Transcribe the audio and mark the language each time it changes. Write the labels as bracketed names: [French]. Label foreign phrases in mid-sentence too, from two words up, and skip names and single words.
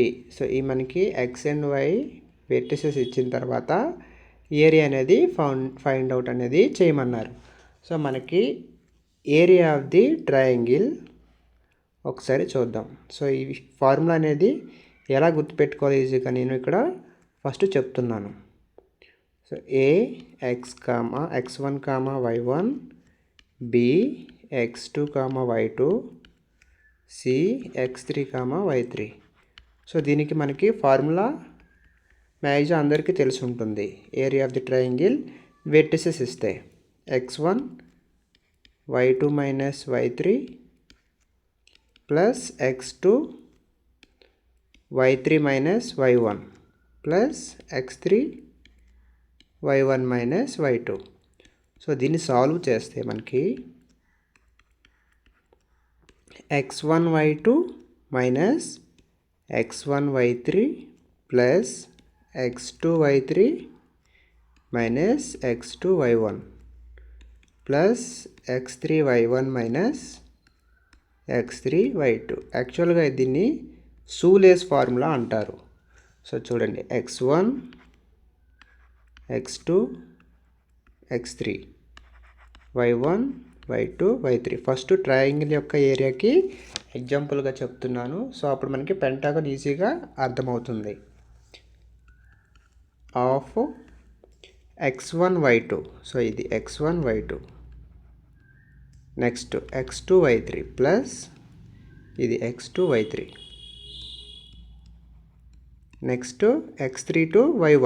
[Telugu] సో ఈ మనకి [English] X and Y vertices [Telugu] ఇచ్చిన తర్వాత ఏరియా అనేది [English] find out [Telugu] అనేది చేయమన్నారు. [English] సో మనకి area of the triangle [Telugu] ఒకసారి చూద్దాం. సో ఈ ఫార్ములా అనేది ఎలా గుర్తుపెట్టుకోవాలి ఈజీగా నేను ఇక్కడ ఫస్ట్ చెప్తున్నాను. [English] so a x1, y1, b x2, y2, c x3, y3. [Telugu] సో దీనికి మనకి [English] formula maximum [Telugu] అందరికీ తెలిసి ఉంటుంది. [English] area of the triangle vertices ఇస్తే x1 y2 minus y3 plus x2 y3 minus y1 plus x3 y1 minus y2. సో దీన్ని సాల్వ్ [Telugu] చేస్తే మనకి [English] x1 y2 minus x1 y3 plus x2 y3 minus x2 y1 plus x3 y1 minus x3 y2. [Telugu] యాక్చువల్గా దీన్ని [English] shoelace formula [Telugu] అంటారు. సో చూడండి, [English] x1 x2 x3 y1 y2 y3. first triangle [Telugu] యొక్క ఏరియాకి ఎగ్జాంపుల్గా చెప్తున్నాను. సో అప్పుడు మనకి పెంటాగాన్ ఈజీగా అర్థమవుతుంది. [English] of x1 y2, so ఇది x1 y2, next x2 y3 plus ఇది x2 y3, next x3 to y1.